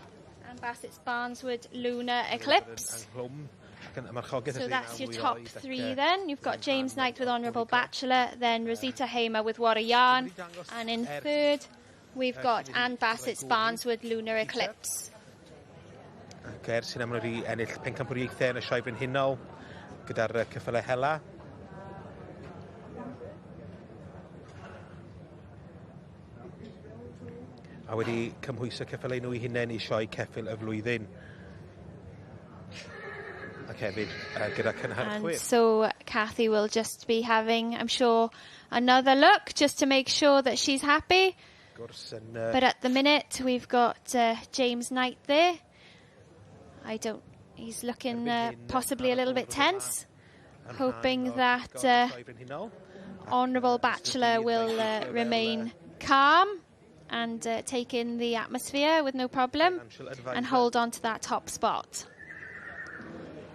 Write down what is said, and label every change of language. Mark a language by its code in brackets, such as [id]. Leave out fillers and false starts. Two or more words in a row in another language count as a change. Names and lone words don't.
[en] Anne Bassett's Barneswood Lunar Eclipse. So that's your top three then. You've got James Knight with Honourable Bachelor, then Rosita Heifer with What a Yarn, and in third we've got Anne Bassett's Barneswood Lunar Eclipse. [cy] Sy'n am wedi ennill pencampwriaethau yn y sioe brenhinol gyda'r ceffylau hela. A wedi cymhwyso ceffylau nhw I hunain I sioe ceffyl y flwyddyn. Ac hefyd gyda cynhyrchwyr. [en] And so Cathy will just be having, I'm sure, another look just to make sure that she's happy. But at the minute we've got James Knight there. He's looking possibly a little bit tense, hoping that Honourable Bachelor will remain calm and take in the atmosphere with no problem and hold on to that top spot.